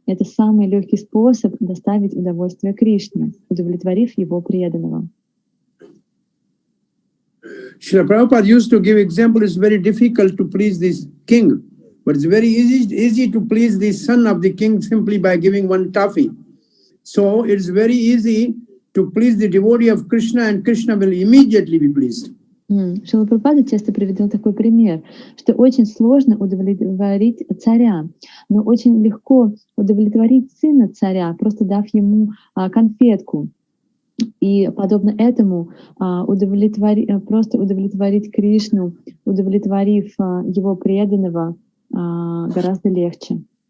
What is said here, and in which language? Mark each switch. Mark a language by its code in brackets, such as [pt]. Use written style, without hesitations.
[ru] Это самый легкий способ доставить удовольствие Кришне, удовлетворив его преданного. [en] Srila Prabhupada used to give example, it's very difficult to please this king, but it's very easy to please the son of the king simply by giving one toffee. So it's very easy to please the devotee of Krishna, and Krishna will immediately be pleased. [ru] Шрила Прабхупада часто приводил такой пример, что очень сложно удовлетворить царя, но очень легко удовлетворить сына царя, просто дав ему конфетку. И подобно этому просто удовлетворить Кришну, удовлетворив его преданного, гораздо легче.